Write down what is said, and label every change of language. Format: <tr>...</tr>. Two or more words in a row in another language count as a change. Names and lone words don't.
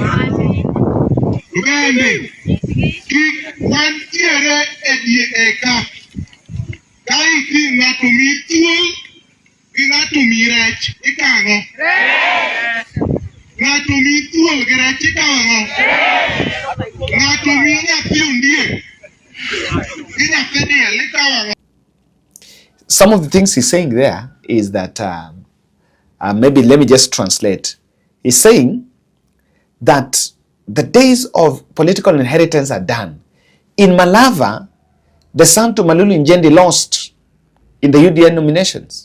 <luo>Bende kik wantiere e ka iti ng'ato mi thuol gi ng'ato mi rech ikang'o. Ng'ato mi thuol gi rech ikang'o. Ng'ato mi nyathi ondiek gi nyathi diel ikang'o.</luo> <en>Some of the things he's saying there is that, maybe let me just translate. He's saying that the days of political inheritance are done. In Malava, the son to Malulu Njendi lost in the UDN nominations.</en>